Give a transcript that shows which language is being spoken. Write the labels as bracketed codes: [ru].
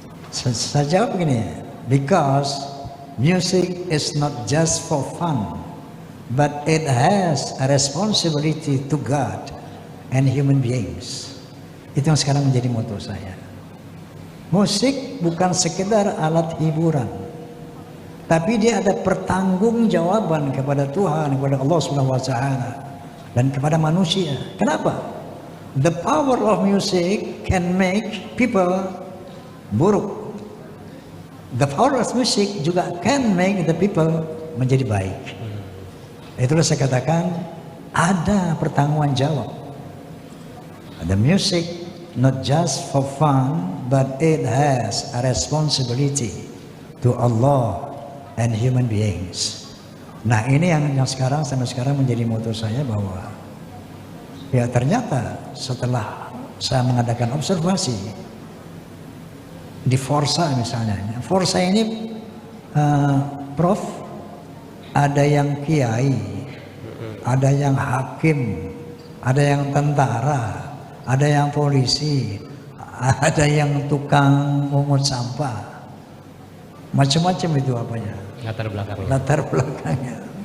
[id] Saya jawab begini, [en] because music is not just for fun, but it has a responsibility to God and human beings. [id] Itu yang sekarang menjadi motto saya. Musik bukan sekedar alat hiburan, tapi dia ada pertanggungjawaban kepada Tuhan, kepada Allah Subhanahu wa taala dan kepada manusia. Kenapa? [en] The power of music can make people [id] buruk. [en] The power of music juga can make the people [id] menjadi baik. Itulah saya katakan ada pertanggungan jawab. [en] The music not just for fun, but it has a responsibility to Allah and human beings. [id] Nah ini yang sekarang sampai sekarang menjadi motto saya, bahwa ya ternyata setelah saya mengadakan observasi di Forsa misalnya, Forsa ini Prof, ada yang kiai, ada yang hakim, ada yang tentara, ada yang polisi, ada yang tukang mungut sampah, macam-macam itu apanya, latar belakangnya.